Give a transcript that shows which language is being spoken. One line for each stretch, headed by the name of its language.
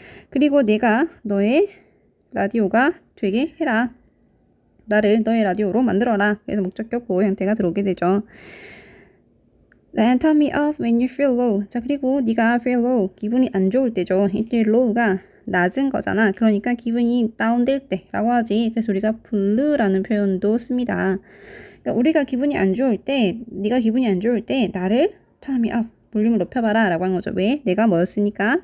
Korean: 그리고 내가 너의 라디오가 되게 해라. 나를 너의 라디오로 만들어라. 그래서 목적격 보호 형태가 들어오게 되죠.
English: Then turn me off when you feel low.
Korean: 자, 그리고 네가 feel low, 기분이 안 좋을 때죠. 이때 low가 낮은 거잖아. 그러니까 기분이 다운될 때라고 하지. 그래서 우리가 blue라는 표현도 씁니다. 그러니까 우리가 기분이 안 좋을 때, 네가 기분이 안 좋을 때 나를
English: turn me up,
Korean: 볼륨을 높여봐라 라고 한 거죠. 왜? 내가 뭐였으니까?